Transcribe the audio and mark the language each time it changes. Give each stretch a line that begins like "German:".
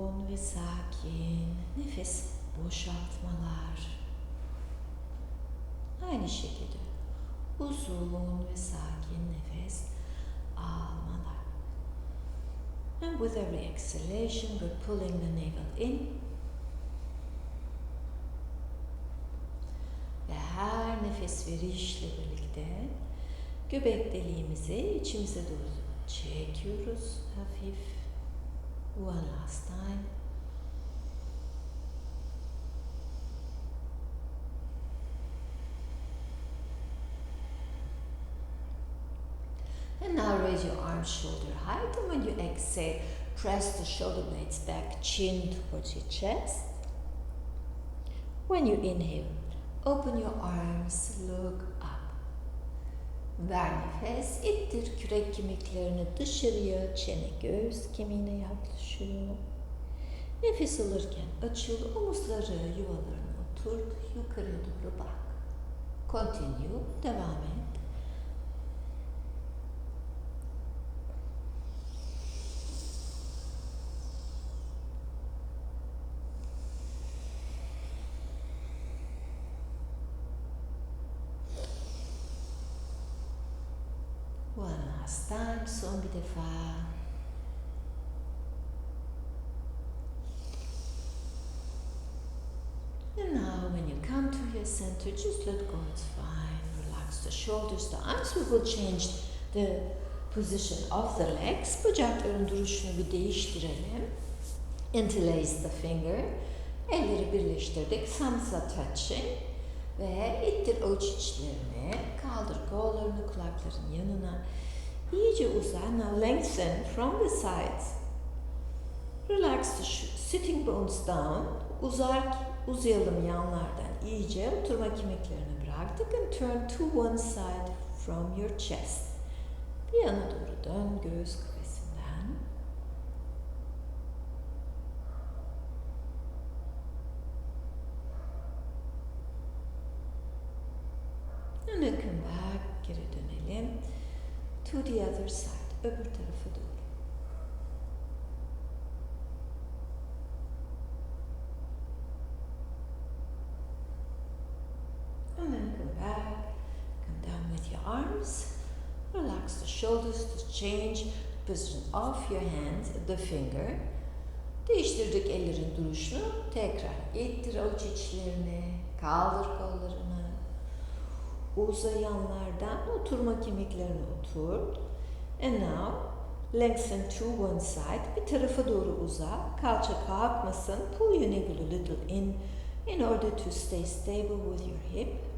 Turkish: ve sakin nefes boşaltmalar. Aynı şekilde uzun ve sakin nefes almalar.
English: And with every exhalation, we're pulling the navel in.
Turkish: Ve her nefes verişle birlikte göbek deliğimizi içimize doğru çekiyoruz hafif.
English: One last time. And now raise your arms shoulder height, and when you exhale, press the shoulder blades back, chin towards your chest. When you inhale, open your arms, look up.
Turkish: Ver nefes, ittir kürek kemiklerini dışarıya, çene göğüs kemiğine yaklaşıyor. Nefes alırken açıl, omuzları yuvalarına oturt, yukarıya doğru bak.
English: Continue,
Turkish: devam et.
English: One last time,
Turkish: son bir defa.
English: And now when you come to your center, just let go, it's fine. Relax the shoulders, the arms. We will change the position of the legs.
Turkish: Bacakların duruşunu bir değiştirelim.
English: Interlace the finger.
Turkish: Elleri birleştirdik.
English: Thumbs are touching.
Turkish: Ve ittir avuç içlerini, kaldır kollarını kulakların yanına. İyice uza.
English: Now lengthen from the sides. Relax the sitting bones down.
Turkish: Uzayalım yanlardan iyice. Oturma kemiklerini bıraktık.
English: And turn to one side from your chest.
Turkish: Bir yana doğru dön göğüs kafesinden.
English: And then come back,
Turkish: geri dönelim.
English: To the other side,
Turkish: öbür tarafa doğru.
English: And then come back, come down with your arms. Relax the shoulders to change the position of your hands, the finger.
Turkish: Değiştirdik ellerin duruşunu. Tekrar ittir avuç içlerini, kaldır kollarını. Uzayanlardan oturma kemiklerini oturt.
English: And now lengthen to one side.
Turkish: Bir tarafa doğru uza. Kalça kalkmasın.
English: Pull your navel a little in order to stay stable with your hip.